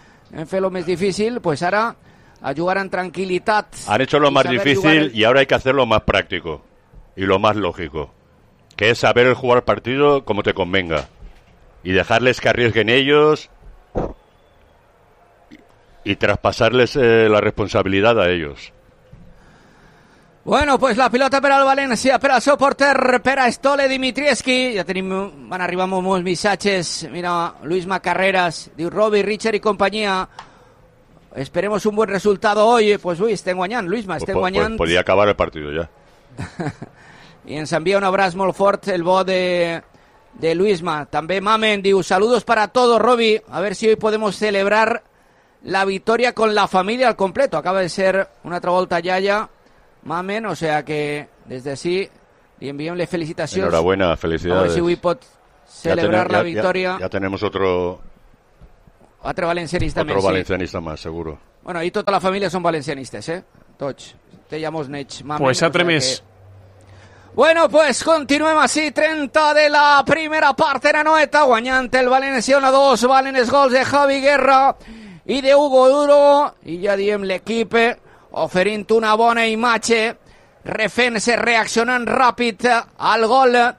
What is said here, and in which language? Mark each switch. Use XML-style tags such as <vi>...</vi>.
<ca>Hem fet lo més difícil, pues ara a jugar en tranquil·litat.</ca> <es>Han hecho lo más difícil y ahora hay que hacer lo más práctico y lo más lógico. Que es saber jugar partido como te convenga. Y dejarles que arriesguen ellos. Y traspasarles la responsabilidad a ellos.</es> <ca>Bueno, pues la pilota per al València, per al seu porter, per a Stole Dimitrievski. Ja tenim, van arribar molts missatges. Mira, Luis Macarreras, diu Robi, Richard i companyia.</ca> <es>Esperemos un buen resultado hoy.</es> <ca>Pues uy, estem guanyant, Luisma, estem guanyant.</ca> <es>Pues, podia acabar el partido ya.</es> <ca>Y ens envía un abraç molt fort el bo de Luisma. També Mamen diu,</ca> <es>saludos para todos,</es> <ca>Robi.</ca> <es>A ver si hoy podemos celebrar la victoria con la familia al completo.</es> <ca>Acaba de ser una altra volta Yaya, Mamen.</ca> <es>O sea que, desde así,</es> <ca>li enviem les felicitacions.</ca> <es>Enhorabuena, felicidades. A ver si hoy pot celebrar la victoria. Ya tenemos otro, Otro valencianista más. Otro valencianista más, seguro. Bueno, y toda la familia son valencianistas, ¿eh? Toch, te llamo Snech. Pues atremés.</es> <ca>Bueno, pues continuem així, 30 de la primera part en Anoeta, guanyant el València 1-2, valen els gols de Javi Guerra i de Hugo Duro, i ja diem l'equip oferint una bona imatge, refent-se, reaccionant ràpid al gol</ca>